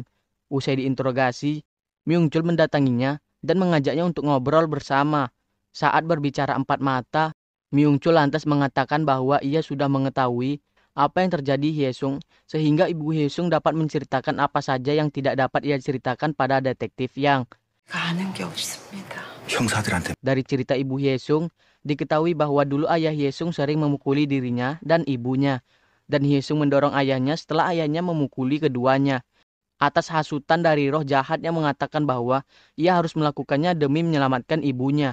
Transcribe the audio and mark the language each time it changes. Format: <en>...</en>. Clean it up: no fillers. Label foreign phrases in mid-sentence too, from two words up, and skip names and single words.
<id>Usai diinterogasi, Myung-chul mendatanginya dan mengajaknya untuk ngobrol bersama. Saat berbicara empat mata, Myung-chul lantas mengatakan bahwa ia sudah mengetahui apa yang terjadi Hye-sung, sehingga ibu Hye-sung dapat menceritakan apa saja yang tidak dapat ia ceritakan pada detektif Yang.</id> <ko>아는 게 없습니다. 형사들한테</ko> <id>Dari cerita ibu Hye-sung, diketahui bahwa dulu ayah Hye-sung sering memukuli dirinya dan ibunya. Dan Hye-sung mendorong ayahnya setelah ayahnya memukuli keduanya. Atas hasutan dari roh jahat yang mengatakan bahwa ia harus melakukannya demi menyelamatkan ibunya.</id>